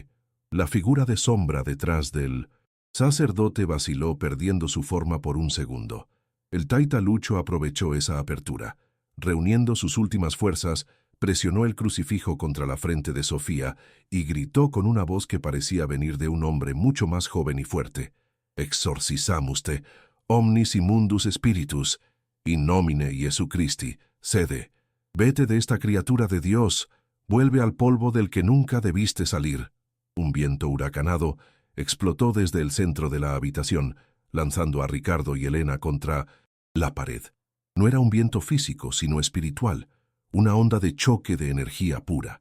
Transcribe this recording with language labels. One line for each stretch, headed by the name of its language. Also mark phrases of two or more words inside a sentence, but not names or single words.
Spanish: La figura de sombra detrás del sacerdote vaciló perdiendo su forma por un segundo. El Taita Lucho aprovechó esa apertura. Reuniendo sus últimas fuerzas, presionó el crucifijo contra la frente de Sofía y gritó con una voz que parecía venir de un hombre mucho más joven y fuerte.
Latin: «Exorcizamus te, omnis immundus spiritus, in nomine Jesu Christi, sede.
Spanish: Vete de esta criatura de Dios, vuelve al polvo del que nunca debiste salir». Un viento huracanado explotó desde el centro de la habitación, lanzando a Ricardo y Elena contra la pared. No era un viento físico, sino espiritual, una onda de choque de energía pura.